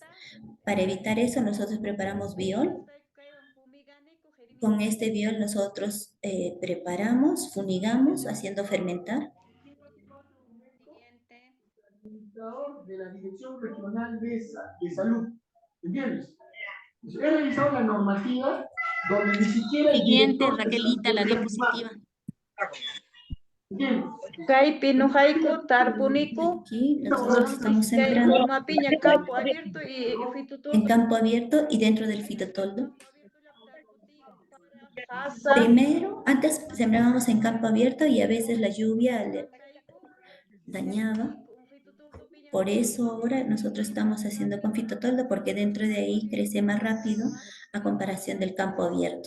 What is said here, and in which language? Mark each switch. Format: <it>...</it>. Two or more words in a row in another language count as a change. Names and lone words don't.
<es>Para evitar eso, nosotros preparamos biol. Con este biol nosotros preparamos, funigamos, haciendo fermentar. De la Dirección Regional de Salud, ¿entiendes? He revisado la normativa donde ni siquiera el Siguiente, director de Raquelita, la salud diapositiva. ¿entiendes?</es> <qu>Kaypi nujayku tarpuniku</qu> <es>Aquí nosotros estamos sembrando mapiña campo abierto y en campo abierto y dentro del fitotoldo. Asa, Primero, antes sembrábamos en campo abierto y a veces la lluvia le dañaba. Por eso ahora nosotros estamos haciendo con fitotoldo, porque dentro de ahí crece más rápido a comparación del campo abierto.</es>